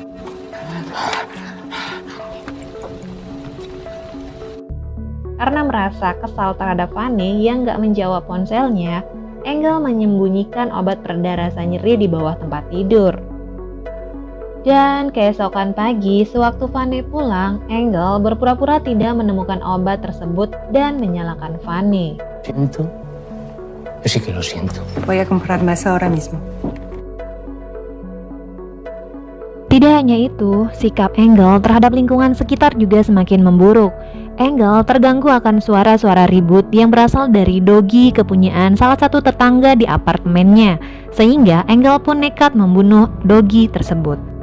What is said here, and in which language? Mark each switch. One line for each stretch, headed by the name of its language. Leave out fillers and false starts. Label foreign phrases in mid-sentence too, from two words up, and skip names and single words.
Indonesian: Karena merasa kesal terhadap Fanny yang gak menjawab ponselnya, Engel menyembunyikan obat pereda rasa nyeri di bawah tempat tidur. Dan keesokan pagi, sewaktu Fanny pulang, Engel berpura-pura tidak menemukan obat tersebut dan menyalahkan Fanny.
Spanish: Siento. Yo sí que lo siento. Voy a comprarme eso ahora mismo.
Indonesian: Tidak hanya itu, sikap Engel terhadap lingkungan sekitar juga semakin memburuk. Engel terganggu akan suara-suara ribut yang berasal dari dogi kepunyaan salah satu tetangga di apartemennya, sehingga Engel pun nekat membunuh dogi tersebut.